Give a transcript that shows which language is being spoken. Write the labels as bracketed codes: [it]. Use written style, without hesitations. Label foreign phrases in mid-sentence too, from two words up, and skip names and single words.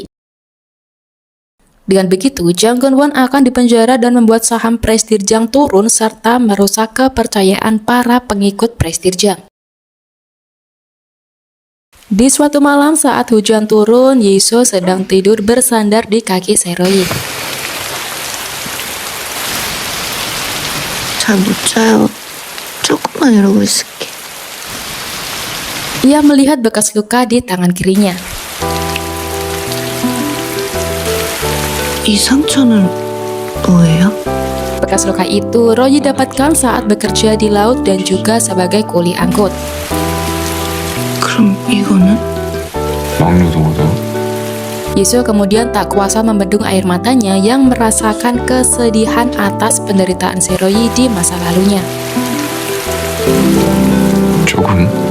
[id] Dengan begitu, Jang Geun-won akan dipenjara dan membuat saham Prestirjang turun serta merusak kepercayaan para pengikut Prestirjang. Di suatu malam saat hujan turun, Yisoo sedang tidur bersandar di kaki Seroyi. [ko] 잘 못 자요. 조금만 이러고 있을게. [id] Ia melihat bekas luka di tangan kirinya. [ko] 이 상처는 뭐예요? [id] Bekas luka itu Royi dapatkan saat bekerja di laut dan juga sebagai kuli angkut. [ko] 그럼 이거는? 막루동어도 [id] Yisoo kemudian tak kuasa membendung air matanya yang merasakan kesedihan atas penderitaan Seroyi di masa lalunya. [ko] 조금